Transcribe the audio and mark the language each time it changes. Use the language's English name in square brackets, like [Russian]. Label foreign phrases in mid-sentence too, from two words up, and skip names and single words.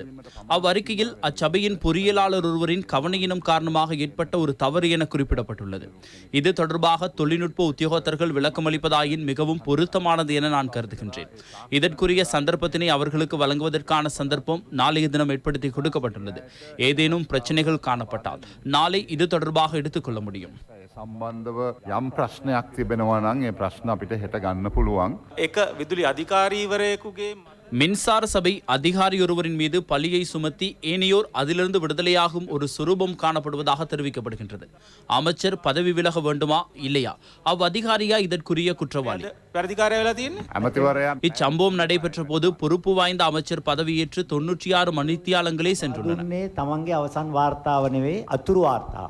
[Tamil] அவ்வறிக்கையில் அச்சபையின் பொறியியலாளர் ஒருவரின் கவனையினம் காரணமாக ஏற்பட்ட ஒரு தவறு என குறிப்பிடப்பட்டுள்ளது. இது தொடர்பாக தொழில்நுட்ப உத்தியோகத்தர்கள் விளக்கமளிப்பதாயின் மிகவும் பொருத்தமானது என நான் கருதுகின்றேன். இதற்குரிய சந்தர்ப்பத்தினை அவர்களுக்கு வழங்குவதற்கான சந்தர்ப்பம் நாளைய தினம் ஏற்படுத்தி கொடுக்கப்பட்டுள்ளது. ஏதேனும் பிரச்சனைகள் காணப்பட்டால் நாளை இது தொடர்பாக எடுத்துக்கொள்ள முடியும். [Sinhala] සම්බන්ධව යම් ප්‍රශ්නයක් තිබෙනවා නම් ඒ ප්‍රශ්න අපිට හෙට ගන්න පුළුවන්. ඒක විදුලි අධිකාරීවරයෙකුගේ [Tamil] மின்சார சபை அதிகாரி ஒருவரின் மீது பழியை சுமத்தி ஏனையோர் அதிலிருந்து விடுதலையாகும் ஒரு சுரூபம் காணப்படுவதாக தெரிவிக்கப்படுகின்றது. அமைச்சர் பதவி விலக வேண்டுமா இல்லையா? அதிகாரியா இதற்குரிய குற்றவாளி? இச்சம்பவம் நடைபெற்ற போது பொறுப்பு வாய்ந்த அமைச்சர் பதவியேற்று 96 மணித்தியாலங்களே சென்றுள்ளன.